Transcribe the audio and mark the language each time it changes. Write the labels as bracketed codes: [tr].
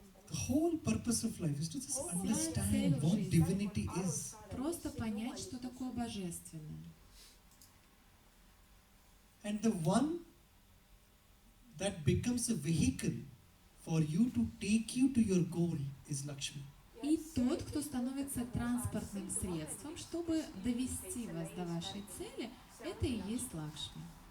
[en] The whole purpose of life is to just understand what divinity is. [ru] Просто понять, что такое божественное. [en] And the one that becomes a vehicle for you to take you to your goal is Lakshmi. [ru] И тот, кто становится транспортным средством, чтобы довести вас до вашей цели, это и есть Лакшми.